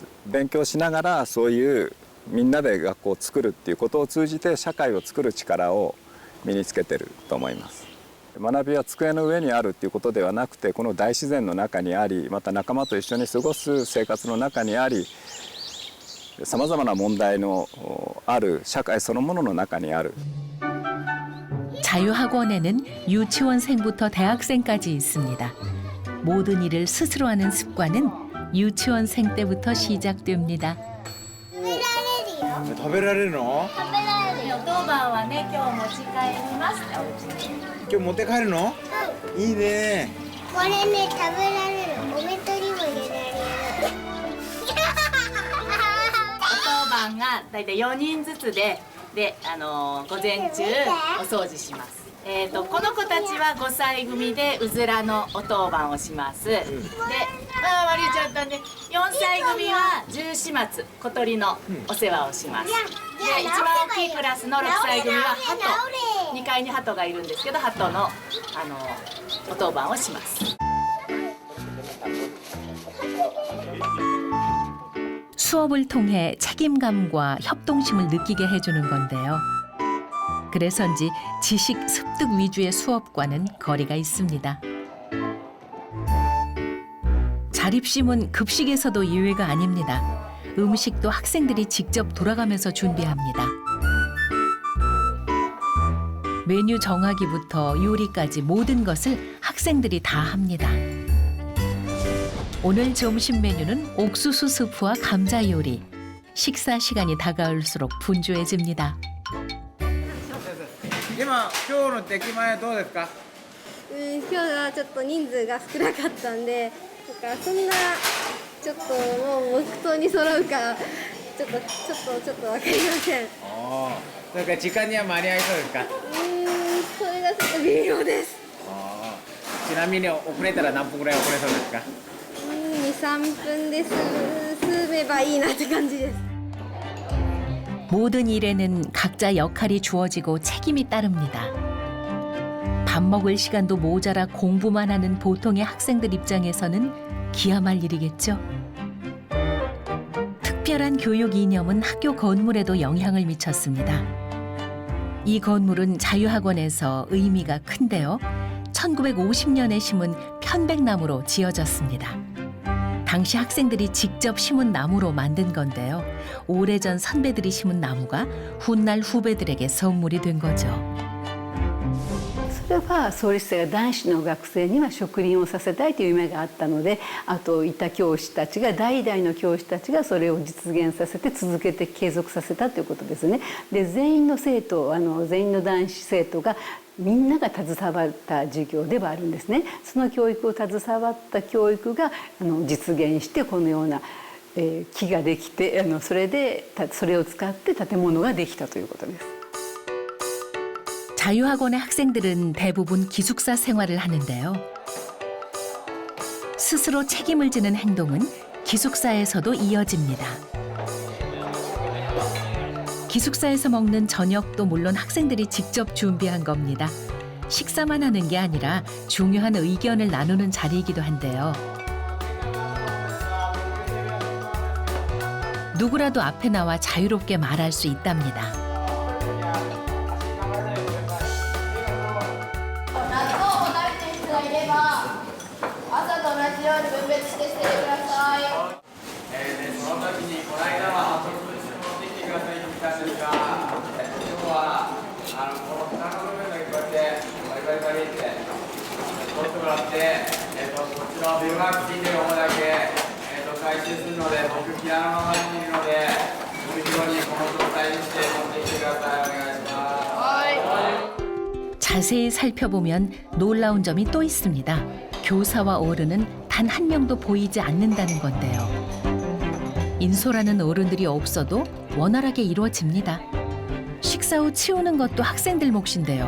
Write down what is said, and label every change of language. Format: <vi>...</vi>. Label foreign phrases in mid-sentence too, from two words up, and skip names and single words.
<ja>勉強しながらそういうみんなで学校を作るっていうことを通じて社会を作る力を身につけてると思います。学びは机の上にあるっていうことではなくてこの大自然の中にありまた仲間と一緒に過ごす生活の中にありさまざまな問題のある社会そのものの中にある</ja> <ko>자유학원에는 유치원생부터 대학생까지 있습니다. 모든 일을 스스로 하는 습관은 유치원생 때부터 시작됩니다.</ko> <ja>食べられるの？当番はね、今日持ち帰ります。今日持って帰るの？いいね。これね、食べられる。お弁当にも入れられる。当番がだいたい4人ずつで、午前中お掃除します。この子たちは5歳組でうずらのお当番をします。で、割れちゃったんで、4歳組は十四松小鳥のお世話をします。で、一番大きいクラスの6歳組は鳩、2階に鳩がいるんですけど、鳩のお当番をします。</ja> <ko>수업을 통해 책임감과 협동심을 느끼게 해주는 건데요. 그래서인지 지식 습득 위주의 수업과는 거리가 있습니다. 자립심은 급식에서도 예외가 아닙니다. 음식도 학생들이 직접 돌아가면서 준비합니다. 메뉴 정하기부터 요리까지 모든 것을 학생들이 다 합니다. 오늘 점심 메뉴는 옥수수 스프와 감자 요리. 식사 시간이 다가올수록 분주해집니다.</ko> <ja>今日の出来栄えどうですか？今日はちょっと人数が少なかったんで、なんかそんなちょっともう木刀に揃うかちょっとわかりません。なんか時間には間に合いそうですか？それがちょっと微妙です。ちなみに遅れたら何分ぐらい遅れそうですか？2、3分で済めばいいなって感じです。</ja> <ko>모든 일에는 각자 역할이 주어지고 책임이 따릅니다. 밥 먹을 시간도 모자라 공부만 하는 보통의 학생들 입장에서는 기야 말 일이겠죠. 특별한 교육 이념은 학교 건물에도 영향을 미쳤습니다. 이 건물은 자유학원에서 의미가 큰데요. 1950년에 심은 편백나무로 지어졌습니다. 당시 학생들이 직접 심은 나무로 만든 건데요. 오래전 선배들이 심은 나무가 훗날 후배들에게 선물이 된 거죠.</ko> <ja>それは創立者が男子の学生には植林をさせたいという夢があったので、あといた教師たちが代々の教師たちがそれを実現させて続けて継続させたということですね。で全員の生徒全員の男子生徒がみんなが携わった授業ではあるんですね。その教育を携わった教育が実現してこのような木ができてそれを使って建物ができたということです。</ja> <ko>자유학원의 학생들은 대부분 기숙사 생활을 하는데요. 스스로 책임을 지는 행동은 기숙사에서도 이어집니다. 기숙사에서 먹는 저녁도 물론 학생들이 직접 준비한 겁니다. 식사만 하는 게 아니라 중요한 의견을 나누는 자리이기도 한데요. 누구라도 앞에 나와 자유롭게 말할 수 있답니다.</ko> <ja>その時にこの間は特別に持ってきてくださいと来たんですが、今日はこの蓋の部分だけこうやってバリバリバリって取ってもらって、こっちのビルマークついてる方だけ、回収するので、僕ピアノの前にいるので、無事にこの状態にして持ってきてください。お願いします。</ja> <ko>자세히 살펴보면 놀라운 점이 또 있습니다. 교사와 어른은 단 한 명도 보이지 않는다는 건데요. 인솔하는 어른들이 없어도 원활하게 이루어집니다. 식사 후 치우는 것도 학생들 몫인데요.</ko>